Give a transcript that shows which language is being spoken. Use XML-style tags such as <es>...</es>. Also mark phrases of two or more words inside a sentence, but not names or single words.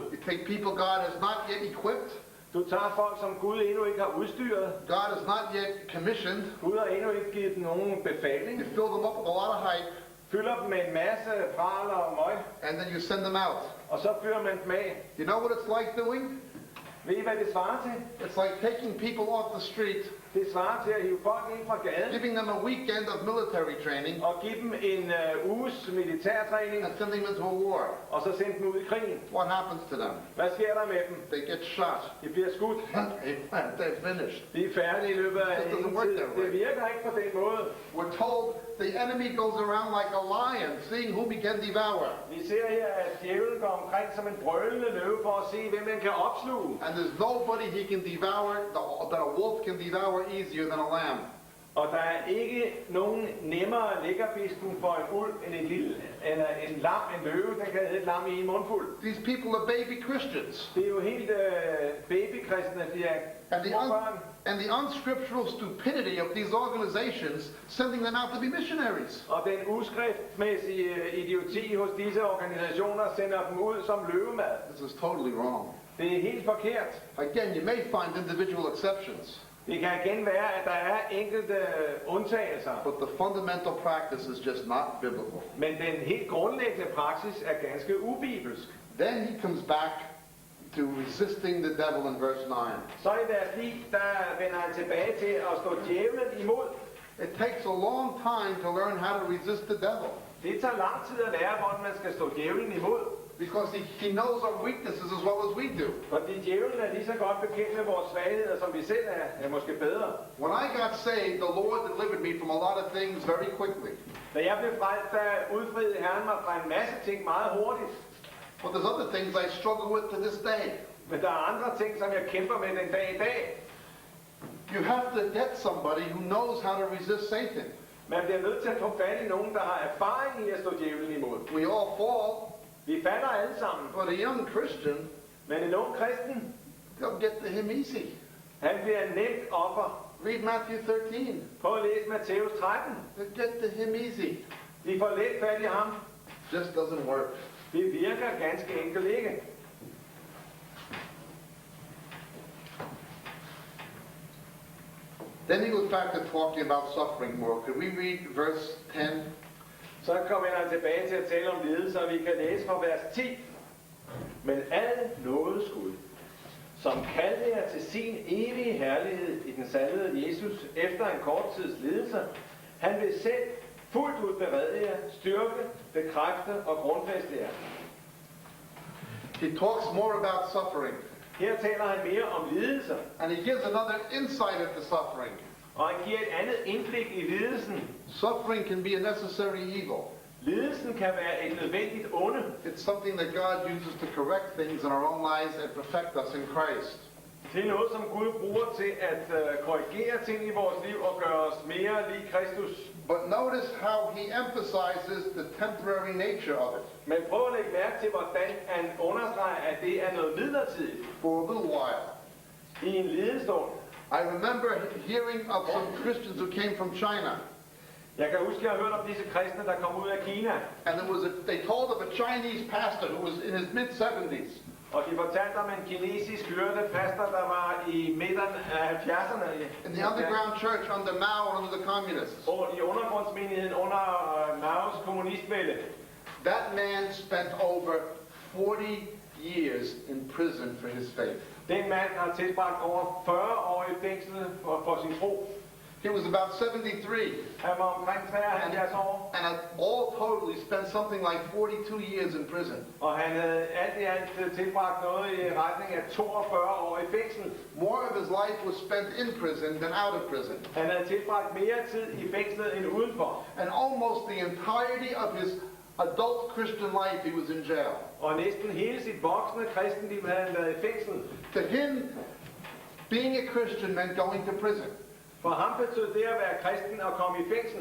<en>You take people God has not yet equipped.</en> <da>Du tager folk, som Gud endnu ikke har udstyret.</da> <en>God has not yet commissioned.</en> <da>Gud har endnu ikke givet dem nogen befaling.</da> <en>You fill them up with a lot of hype.</en> <da>Fylder dem med en masse praler og møg.</da> <en>And then you send them out.</en> <da>Og så fyrer man dem af.</da> <en>You know what it's like doing?</en> <da>Ved I, hvad det svarer til?</da> <en>It's like taking people off the street,</en> <da>Det svarer til at hive folk ind fra gaden.</da> <en>giving them a weekend of military training,</en> <da>Og give dem en uges militærtræning.</da> <en>and sending them to a war.</en> <da>Og så sende dem ud i krigen.</da> <en>What happens to them?</en> <da>Hvad sker der med dem?</da> <en>They get shot.</en> <da>De bliver skudt.</da> <en>They're finished.</en> <da>De er færdige i løbet af</da> <en>It doesn't</en> <da>ingen</da> <en>work</en> <da>tid.</da> <en>that way.</en> <da>Det virker ikke på den måde.</da> <en>We're told the enemy goes around like a lion, seeing whom he can devour.</en> <da>Vi ser her, at djævlen går omkring som en brølende løve for at se, hvem man kan opsluge.</da> <en>And there's nobody he can devour, that a wolf can devour easier than a lamb.</en> <da>Og der er ikke nogen nemmere lækkerbisken for en ulv end en lam, en løve, der kan æde et lam i en mundfuld.</da> <en>These people are baby Christians.</en> <da>Det er jo helt babykristne, de er små børn.</da> <en>And the unscriptural stupidity of these organizations sending them out to be missionaries.</en> <da>Og den uskriftmæssige idioti hos disse organisationer sender dem ud som løvemad.</da> <en>This is totally wrong.</en> <da>Det er helt forkert.</da> <en>Again, you may find individual exceptions,</en> <da>Det kan igen være, at der er enkelte undtagelser.</da> <en>but the fundamental practice is just not biblical.</en> <da>Men den helt grundlæggende praksis er ganske ubibelsk.</da> <en>Then he comes back to resisting the devil in verse 9.</en> <da>Så i deres liv, der vender han tilbage til at stå djævlen imod.</da> <en>It takes a long time to learn how to resist the devil,</en> <da>Det tager lang tid at lære, hvordan man skal stå djævlen imod.</da> <en>because he knows our weaknesses as well as we do.</en> <da>Fordi djævlen er lige så godt bekendt med vores svagheder, som vi selv er måske bedre.</da> <en>When I got saved, the Lord delivered me from a lot of things very quickly.</en> <da>Da jeg blev frelst, der udfriede Herren mig fra en masse ting meget hurtigt.</da> <en>But there's other things I struggle with to this day.</en> <da>Men der er andre ting, som jeg kæmper med den dag i dag.</da> <en>You have to get somebody who knows how to resist Satan.</en> <da>Man bliver nødt til at få fat i nogen, der har erfaring i at stå djævlen imod.</da> <en>We all fall,</en> <da>Vi falder alle sammen.</da> <en>but a young Christian,</en> <da>Men en ung kristen,</da> <en>they'll get to him easy.</en> <da>han bliver nemt offer.</da> <en>Read Matthew 13.</en> <da>Prøv at læse Matthæus 13.</da> <en>They'll get to him easy.</en> <da>De får let fat i ham.</da> <en>Just doesn't work.</en> <da>Det virker ganske enkelt ikke.</da> <en>Then he goes back to talking about suffering more. Could we read verse 10?</en> <da>Så kommer han tilbage til at tale om lidelse, og vi kan læse fra vers 10. Men al nådes Gud, som kaldte jer til sin evige herlighed i den salvede Jesus efter en kort tids lidelse, han vil selv fuldt ud berede jer, styrke, bekræfte og grundfæste jer.</da> <en>He talks more about suffering.</en> <da>Her taler han mere om lidelser,</da> <en>And he gives another insight into suffering.</en> <da>og han giver et andet indblik i lidelsen.</da> <en>Suffering can be a necessary evil.</en> <da>Lidelsen kan være et nødvendigt onde.</da> <en>It's something that God uses to correct things in our own lives and perfect us in Christ.</en> <da>Det er noget, som Gud bruger til at korrigere ting i vores liv og gøre os mere lig Kristus.</da> <en>But notice how he emphasizes the temporary nature of it.</en> <da>Men prøv at lægge mærke til, hvordan han understreger, at det er noget midlertidigt</da> <en>For a little while.</en> <da>i en lidestund.</da> <en>I remember hearing of some Christians who came from China.</en> <da>Jeg kan huske, at jeg har hørt om disse kristne, der kom ud af Kina.</da> <en>And they told of a Chinese pastor who was in his mid-70s.</en> <da>Og de fortalte om en kinesisk hyrde pastor, der var i midten af 70'erne.</da> <en>In the underground church under Mao and under the communists.</en> <da>Og i undergrundsmenigheden under Maos kommunistvælde.</da> <en>That man spent over 40 years in prison for his faith.</en> <da>Den mand har tilbragt over 40 år i fængsel for sin tro.</da> <en>He was about 73,</en> <da>Han var omkring 73 år,</da> <en>and had all totally spent something like 42 years in prison.</en> <da>og han havde alt i alt tilbragt noget i retning af 42 år i fængsel.</da> <en>More of his life was spent in prison than out of prison.</en> <da>Han havde tilbragt mere tid i fængslet end udenfor.</da> <en>And almost the entirety of his adult Christian life, he was in jail.</en> <da>Og næsten hele sit voksne kristenliv havde han været i fængsel.</da> <en>To him, being a Christian meant going to prison.</en> <da>For ham betød det at være kristen og komme i fængsel.</da>